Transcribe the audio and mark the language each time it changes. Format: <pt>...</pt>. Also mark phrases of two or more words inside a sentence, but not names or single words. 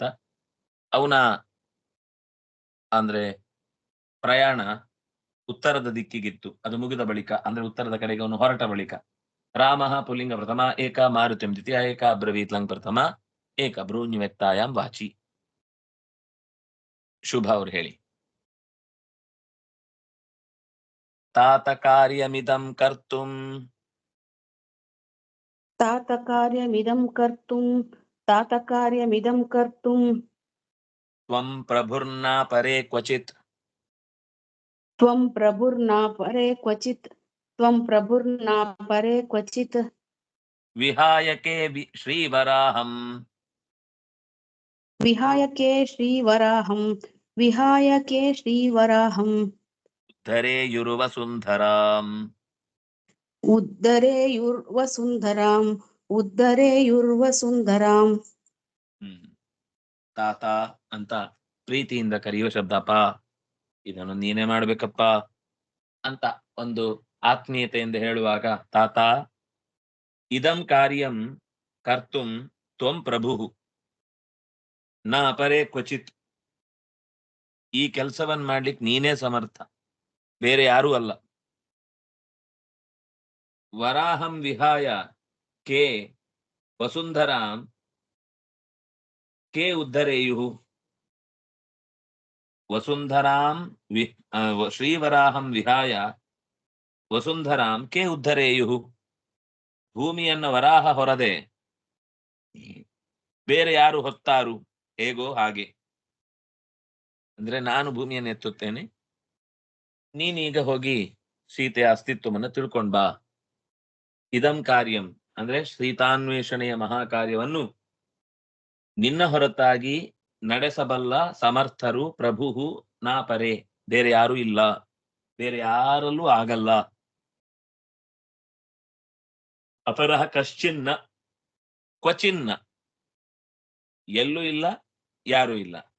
<kn>ಅವನ ಅಂದ್ರೆ ಪ್ರಯಾಣ ಉತ್ತರದ ದಿಕ್ಕಿಗಿತ್ತು, ಅದು ಮುಗಿದ ಬಳಿಕ ಅಂದ್ರೆ ಉತ್ತರದ ಕಡೆಗೆ ಅವನು ಹೊರಟ ಬಳಿಕ.</kn> <sa>ರಾಮಃ ಪುಲ್ಲಿಂಗ ಪ್ರಥಮ ಏಕ, ಮಾರುತಿಂ ದ್ವಿತೀಯ ಏಕ, ಅಬ್ರವೀತ್ ಲಂಗ್ ಪ್ರಥಮ ಏಕ, ಬ್ರೂನ್ಯವ್ಯಕ್ತಾಯಾಂ ವಾಚಿ.</sa> <kn>ಶುಭ ಅವ್ರು ಹೇಳಿ.</kn> <sa>तात कार्यमिदं कर्तुं त्वं प्रभुर्ना परे क्वचित् विहाय के श्रीवराहं ಉದ್ಧರೇಯುರ್ವಸುಂಧರಾಂ.</sa> <kn>ತಾತ ಅಂತ ಪ್ರೀತಿಯಿಂದ ಕರೆಯುವ ಶಬ್ದಪ್ಪ, ಇದನ್ನು ನೀನೇ ಮಾಡ್ಬೇಕಪ್ಪ ಅಂತ ಒಂದು ಆತ್ಮೀಯತೆಯಿಂದ ಹೇಳುವಾಗ</kn> <sa>ತಾತ ಇದಂ ಕಾರ್ಯಂ ಕರ್ತುಂ ತ್ವಂ ಪ್ರಭು, ನ ಅಪರೇ ಕ್ವಚಿತ್.</sa> <kn>ಈ ಕೆಲಸವನ್ನ ಮಾಡ್ಲಿಕ್ಕೆ ನೀನೇ ಸಮರ್ಥ, ಬೇರೆ ಯಾರೂ ಅಲ್ಲ.</kn> <sa>ವರಾಹಂ ವಿಹಾಯ ಕೇ ವಸುಂಧರಾಂ ಕೇ ಉದ್ಧರೇಯು. ವಸುಂಧರಾಂ ಶ್ರೀವರಾಹಂ ವಿಹಾಯ ವಸುಂಧರಾಂ ಕೇ ಉದ್ಧರೇಯು.</sa> <kn>ಭೂಮಿಯನ್ನ ವರಾಹ ಹೊರದೆ ಬೇರೆ ಯಾರು ಹೊತ್ತಾರು, ಹೇಗೋ ಹಾಗೆ. ಅಂದ್ರೆ ನಾನು ಭೂಮಿಯನ್ನು ಎತ್ತುತ್ತೇನೆ, ನೀನೀಗ ಹೋಗಿ ಸೀತೆಯ ಅಸ್ತಿತ್ವವನ್ನು ತಿಳ್ಕೊಂಡ್ ಬಾ.</kn> <sa>ಇದಂ ಕಾರ್ಯಂ</sa> <kn>ಅಂದ್ರೆ ಸೀತಾನ್ವೇಷಣೆಯ ಮಹಾಕಾರ್ಯವನ್ನು ನಿನ್ನ ಹೊರತಾಗಿ ನಡೆಸಬಲ್ಲ ಸಮರ್ಥರು</kn> <sa>ಪ್ರಭುಹು ನಾಪರೆ,</sa> <kn>ಬೇರೆ ಯಾರೂ ಇಲ್ಲ, ಬೇರೆ ಯಾರಲ್ಲೂ ಆಗಲ್ಲ.</kn> <sa>ಅಪರಹ ಕಶ್ಚಿನ್ನ ಕ್ವಚಿನ್ನ,</sa> <kn>ಎಲ್ಲೂ ಇಲ್ಲ, ಯಾರೂ ಇಲ್ಲ.</kn>